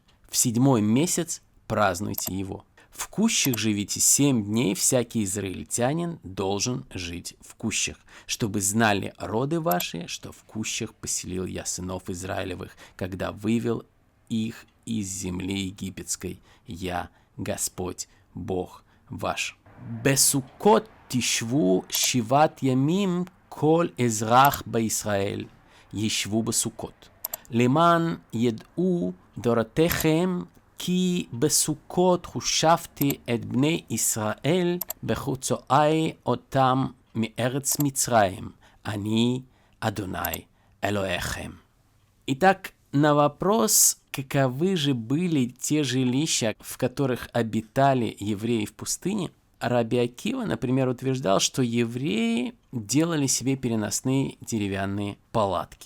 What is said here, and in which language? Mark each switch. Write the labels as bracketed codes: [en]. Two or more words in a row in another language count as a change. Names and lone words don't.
[ru] В 7-й месяц празднуйте его. В кущах живите 7 дней, всякий израильтянин должен жить в кущах, чтобы знали роды ваши, что в кущах поселил я сынов Израилевых, когда вывел их из земли египетской. Я Господь, Бог ваш. [he] בסוכות תשבו שבעת ימים כל האזרח בישראל ישבו בסוכות. למען ידעו דורותיכם כי בסוכות חושבתי את בני ישראל בחוצאי אותם מארץ מצרים. אני אדוני אלוהיכם». [ru] Итак, на вопрос, каковы же были те жилища, в которых обитали евреи в пустыне, Раби Акива, например, утверждал, что евреи делали себе переносные деревянные палатки.